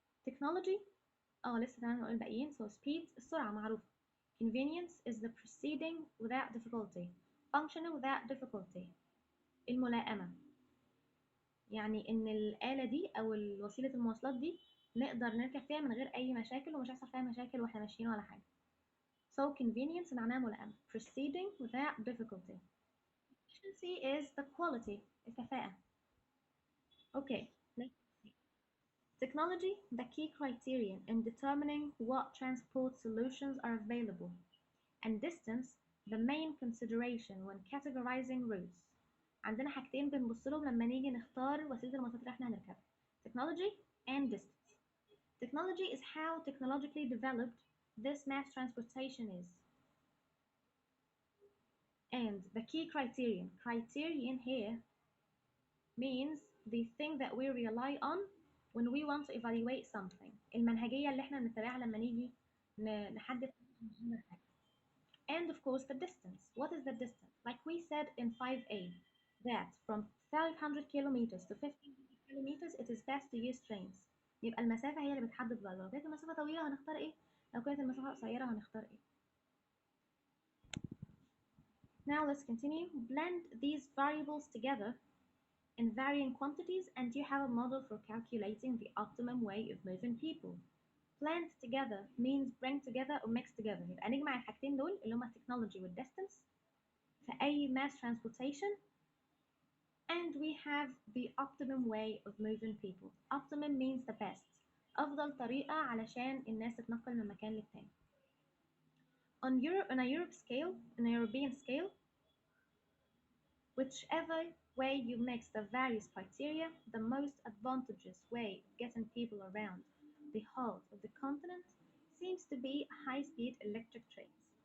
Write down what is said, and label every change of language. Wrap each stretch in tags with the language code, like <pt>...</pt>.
<ar>technology لسه كمان نقول الباقيين.</ar> <en>so speed</en> <ar>السرعة معروفة.</ar> <en>convenience is the proceeding without difficulty. functioning without difficulty.</en> <ar>الملائمة يعني ان الآلة دي او وسيلة المواصلات دي نقدر نركب فيها من غير اي مشاكل ومش هيحصل فيها مشاكل واحنا ماشيين ولا حاجة.</ar> <en>so convenience</en> <ar>معناها ملائمة.</ar> <en>proceeding without difficulty. efficiency is the quality الكفاءة. okay. Technology, the key criterion in determining what transport solutions are available, and distance, the main consideration when categorizing routes.</en> <ar>عندنا حاجتين بنبص لهم لما نيجي نختار وسيلة المواصلات اللي احنا هنركبها.</ar> <en>Technology and distance. Technology is how technologically developed this mass transportation is. And the key criterion here means the thing that we rely on when we want to evaluate something.</en> <ar>المنهجية اللي احنا بنتبعها لما نيجي نحدد حاجة.</ar> <en>And of course the distance. What is the distance? Like we said in 5A, that from 500 kilometers to 1500 kilometers it is best to use trains.</en> <ar>يبقى المسافة هي اللي بتحدد بقى. لو كانت المسافة طويلة هنختار ايه؟ لو كانت المسافة قصيرة هنختار ايه؟</ar> <en>Now let's continue. Blend these variables together in varying quantities and you have a model for calculating the optimum way of moving people. Blend together means bring together or mix together.</en> <ar>يبقى نجمع الحاجتين دول اللي هما</ar> <en>technology والdistance</en> <ar>في أي</ar> <en>mass transportation and we have the optimum way of moving people. Optimum means the best.</en> <ar>أفضل طريقة علشان الناس تتنقل من مكان للتاني.</ar> <en>On a European scale, whichever way you mix the various criteria, the most advantageous way of getting people around the whole of the continent seems to be high-speed electric trains.</en>